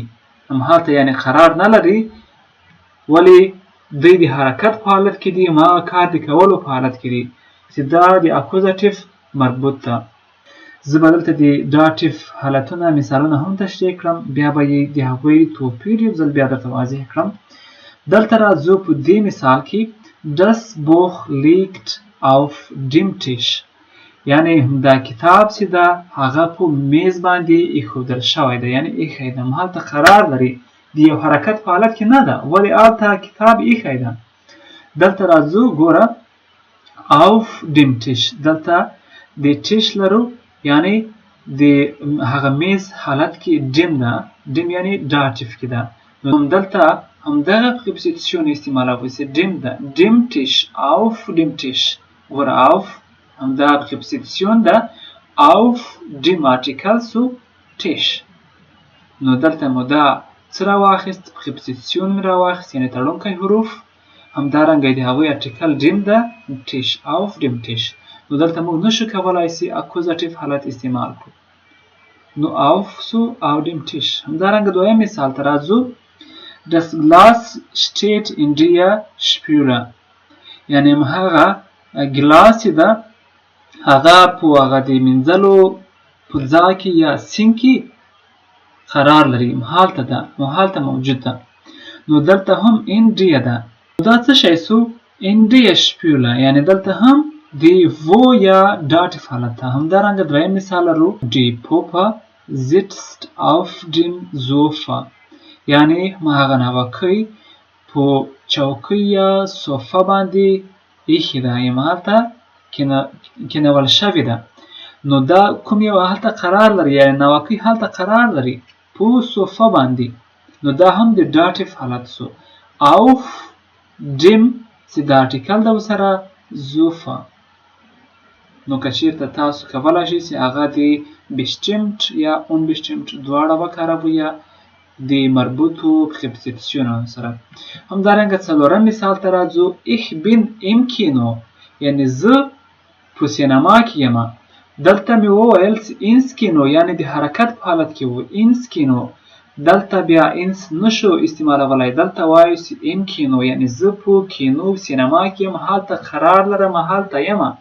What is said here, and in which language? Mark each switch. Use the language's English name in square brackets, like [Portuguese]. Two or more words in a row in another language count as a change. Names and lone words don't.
[Pashto] هلته یعنی قرار نه لري، ولی دوی د حرکت په حالت کې دي، ما کار د کولو په حالت کې دي، چې دا د اکوزاتیف مربوط ده. زه به دلته د داټیف حالتونه مثالونه هم تشریح کړم، بیا به یې د هغوی توپیر یو ځل بیا درته واضح کړم. دلته راځو په دې مثال کې [German] das Buch liegt auf dem Tisch، [Pashto] یعنی دا کتاب چې ده هغه په میز باندې ایښودل شوی ده، یعنی ایښی ده، هلته قرار لري، د یو حرکت په حالت کې نه ده، ولې هلته کتاب ایښی ده. دلته راځو ګوره [German] auf dem Tisch، [Pashto] دلته د ټیش لرو، یعنی د هغه میز حالت کې ډیم ده، ډیم یعنی داټیف کې ده. نو دلته همدغه پریپوزیسیون استعمالوي چې dem ده [German] dem Tisch auf dem Tisch [Pashto] ګوره auf همدغه پریپوزیسیون ده [German] auf dem artikel zu Tisch [Pashto] نو دلته مو دا څه راواخیست پریپوزیسیون مې راواخیست یعنې تړونکی حروف همدارنګه د هغوی ارټیکل dem ده Tisch [German] auf dem Tisch [Pashto] نو دلته موږ نشو کولی چې اکوزاتیو حالت استعمال کړو نو [German] auf zu auf dem Tisch [Pashto] همدارنګه دویم مثال ته راځو [German] Das Glas steht in der Spüle [Pashto] یعنې هغه ګلاس چې ده هغه په هغه د مینځلو په ځای کې یا سینک کې قرار لري هلته موجود ده نو دلته هم [German] in der [Pashto] ده دا څه شی سو [German] in der Spüle [Pashto] یعنې دلته هم د wo یا داتیف حالت ده همدارنګه دریم مثال لرو [German] Die Puppe sitzt auf dem Sofa [Pashto] یعنې هغه ناوکۍ په چوکۍ یا صوفه باندې ایښې ده یا هلته کېنول شوې ده نو دا کوم یو هلته قرار لري یعنې ناوکۍ هلته قرار لري په صوفه باندې نو دا هم د داتیف حالت سو [German] auf dem [Pashto] چې د ارټیکل ده ورسره Sofa نو که چېرته تاسو کولی شئ چې هغه د bestimmt یا unbestimmt دواړه وکاروئ یا د مربوطو پریپوزیسیونو سره همدارنګه څلورم مثال ته راځو [German] ich bin im Kino [Pashto] یعنې زه په سینما کې یم دلته مې وویل چې [German] ins Kino [Pashto] یعنې د حرکت په حالت کې و [German] ins Kino [Pashto] دلته بیا ins نشو استعمالولی دلته وایو چې [German] im Kino [Pashto] یعنې زه په کینو سینما کې یم هلته قرار لرم هلته یم